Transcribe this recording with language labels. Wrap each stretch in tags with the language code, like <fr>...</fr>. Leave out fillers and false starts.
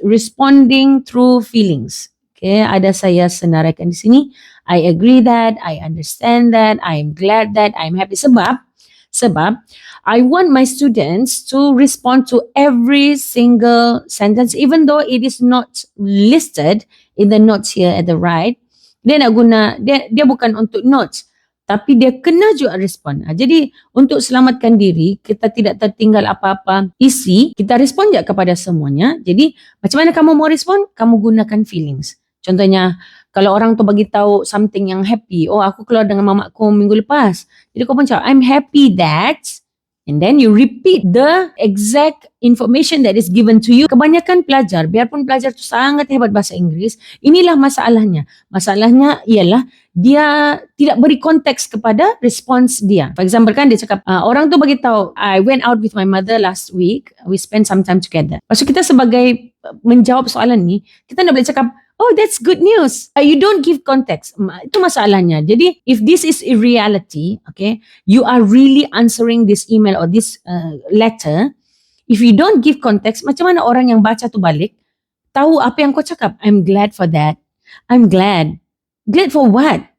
<en>Responding through feelings.</en> <ms>Okay, ada saya senaraikan di sini.</ms> <en>I agree that, I understand that, I am glad that, I am happy. Sebab I want my students to respond to every single sentence even though it is not listed in the notes here at the right.</en> <ms>Dia nak guna, dia bukan untuk notes. Tapi dia kena juga respon. Jadi untuk selamatkan diri, kita tidak tertinggal apa-apa isi, kita respon je kepada semuanya. Jadi macam mana kamu mau respon? Kamu gunakan feelings. Contohnya, kalau orang tu bagi tahu something yang happy, oh aku keluar dengan mamaku minggu lepas. Jadi kau pun cakap,</ms> <en>I'm happy that, and then you repeat the exact information that is given to you.</en> <ms>Kebanyakan pelajar, biarpun pelajar tu sangat hebat bahasa Inggeris, inilah masalahnya. Masalahnya ialah dia tidak beri konteks kepada respons dia.</ms> <en>For example</en> <ms>kan dia cakap, orang tu bagi tahu,</ms> <en>I went out with my mother last week, we spent some time together.</en> <ms>Maksud kita sebagai menjawab soalan ni, kita nak boleh cakap, oh,</ms> <en>that's good news. You don't give context.</en> <ms>Itu masalahnya.</ms> <en>Jadi, if this is a reality, okay, you are really answering this email or this letter, if you don't give context,</en> <ms>macam mana orang yang baca tu balik, tahu apa yang kau cakap?</ms> <en>I'm glad for that. I'm glad. Glad for what?</en>